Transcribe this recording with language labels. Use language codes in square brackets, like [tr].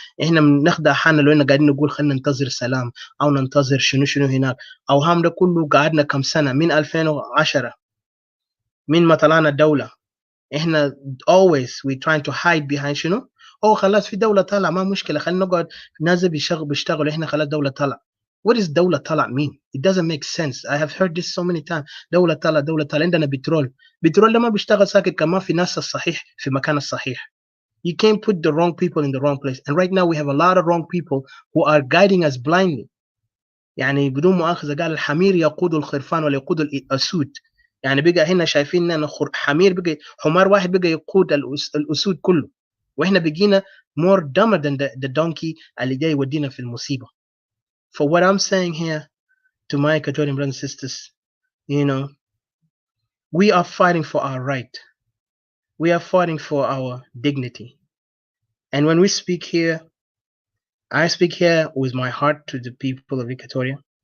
[ar] احنا نخدع حالنا لو إحنا قاعدين نقول خلينا ننتظر سلام او ننتظر شنو هناك او هم ده كله قعدنا كم سنه من 2010 من ما طلعنا الدوله احنا [en] always we trying to hide behind [ar] شنو خلاص في دوله طالعه ما مشكله خلينا نقعد ناس بيشتغلوا احنا خلاص دوله طالعه. [en] What is [ar] دولة طلع [en] mean? It doesn't make sense. I have heard this so many times. [ar] دولة طلع عندنا بترول ده ما بيشتغل ساكت كمان في ناس الصحيح في مكان الصحيح. [en] You can't put the wrong people in the wrong place. And right now we have a lot of wrong people who are guiding us blindly. [ar] يعني بدون مؤاخذة قال الحمير يقود الخرفان ولا يقود الأسود. يعني بقى هنا شايفين إن حمير بقى حمار واحد بقى يقود الأسود كله. وإحنا بقينا [en] more dumber than the donkey [ar] اللي جاي يودينا في المصيبة. [en] For what I'm saying here to my Equatorian brothers and sisters, we are fighting for our right. We are fighting for our dignity. And when we speak here, I speak here with my heart to the people of Equatoria.